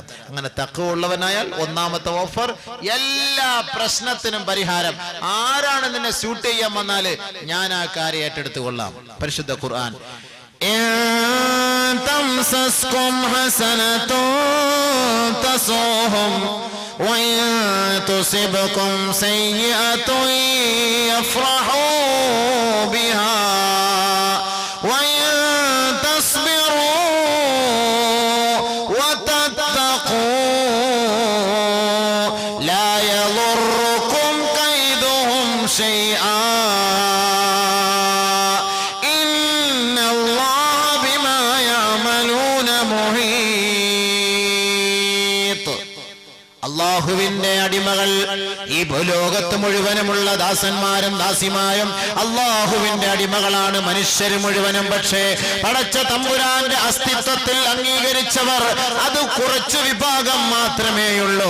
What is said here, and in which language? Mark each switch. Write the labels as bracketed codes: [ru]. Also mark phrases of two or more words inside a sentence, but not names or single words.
[ml] അങ്ങനെ തഖ്വ ഉള്ളവനായാൽ ഒന്നാമത്തെ ഓഫർ, എല്ലാ പ്രശ്നത്തിനും പരിഹാരം. ആരാണ് നിന്നെ സ്യൂട്ട് ചെയ്യാൻ വന്നാല് ഞാൻ ആ കാര്യം ഏറ്റെടുത്തു കൊള്ളാം. പരിശുദ്ധ ഖുർആൻ, [ar] تمسسكم حسنة تسؤهم وإن تصبكم سيئة يفرحوا بها وإن تصبروا وتتقوا لا يضركم كيدهم شيئا إن الله بما يعملون محيط. [ml] അല്ലാഹുവിന്റെ അടിമകൾ, ഈ ഭൂലോകത്ത് മുഴുവനുമുള്ള ദാസന്മാരും ദാസിമാരും അള്ളാഹുവിന്റെ അടിമകളാണ് മനുഷ്യര് മുഴുവനും. പക്ഷേ പടച്ച തമ്പുരാന്റെ അസ്തിത്വത്തിൽ അംഗീകരിച്ചവർ അത് കുറച്ചു വിഭാഗം മാത്രമേയുള്ളൂ.